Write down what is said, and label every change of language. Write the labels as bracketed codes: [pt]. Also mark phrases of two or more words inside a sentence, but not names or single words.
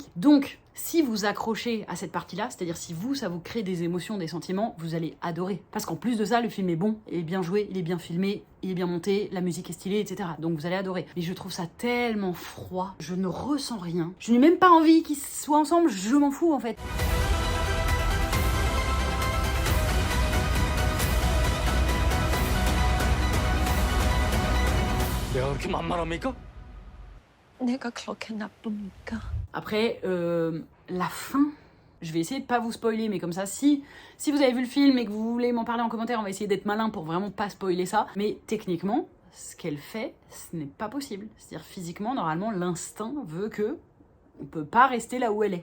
[fr] Donc, si vous accrochez à cette partie-là, c'est-à-dire si ça vous crée des émotions, des sentiments, vous allez adorer. Parce qu'en plus de ça, le film est bon, il est bien joué, il est bien filmé, il est bien monté, la musique est stylée, etc. Donc vous allez adorer. Mais je trouve ça tellement froid, je ne ressens rien. Je n'ai même pas envie qu'ils soient ensemble, je m'en fous en fait. [ko] 내가 그렇게 만만합니까? 내가 그렇게 나쁩니까? [fr] Après, la fin, je vais essayer de pas vous spoiler, mais comme ça, si vous avez vu le film et que vous voulez m'en parler en commentaire, on va essayer d'être malin pour vraiment pas spoiler ça. Mais techniquement, ce qu'elle fait, ce n'est pas possible. C'est-à-dire physiquement, normalement, l'instinct veut que on peut pas rester là où elle est.